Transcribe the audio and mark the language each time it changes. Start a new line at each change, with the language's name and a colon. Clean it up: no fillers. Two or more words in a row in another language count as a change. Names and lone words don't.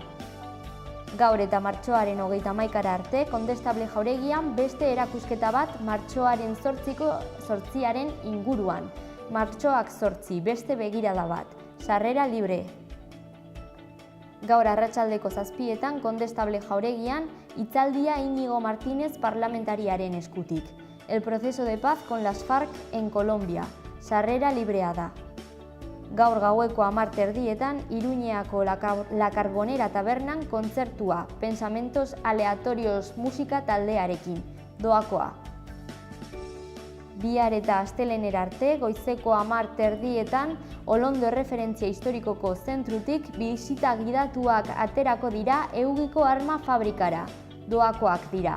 Basque: Gaur eta martxoaren 31 arte, Kondestable Jauregian beste erakusketa bat martxoaren 8 inguruan. Martxoak 8, beste begirada bat. Sarrera libre. Gaur arratsaldeko 7etan, Kondestable Jauregian, hitzaldia Íñigo Martínez parlamentariaren eskutik.
Spanish: El proceso de paz con las FARC en Colombia.
Basque: Sarrera librea da. Gaur gaueko 10:00 Iruñeako La Carbonera tabernan kontzertua, Pensamentos aleatorios musika taldearekin, doakoa. Bihar eta astelehenera arte, goizeko 10:30 Olondo erreferentzia historikoko zentrutik bisita gidatuak aterako dira Eugiko arma fabrikara, doakoak dira.